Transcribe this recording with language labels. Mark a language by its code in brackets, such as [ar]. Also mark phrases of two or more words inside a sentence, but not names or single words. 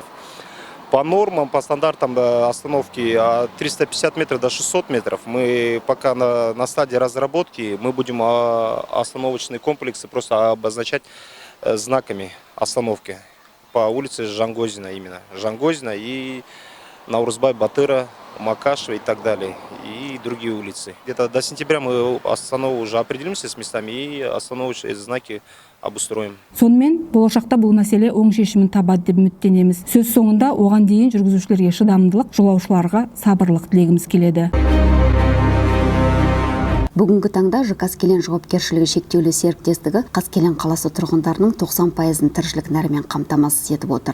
[ru] По нормам, по стандартам остановки от 350 метров до 600 метров, мы пока на стадии разработки, мы будем остановочные комплексы просто обозначать знаками остановки по улице Жангозина именно. Жангозина и Наурызбай, Батыра, Макашева и так далее, и другие улицы. Где-то до сентября мы уже определимся с местами и остановочные знаки обустроим. [kk] Сонымен, болашақта бұл мәселе оң шешімін табады деп үміттенеміз. Сөз соңында оған дейін жүргізушілерге шыдамдылық, жолаушыларға сабырлық тілегіміз келеді. Бүгінгі таңда Қаскелең жауапкершілігі шектеулі серіктестігі Қаскелең қаласы тұрғындарының 90%-ын тіршілік нәрімен қамтамасыз етіп отыр.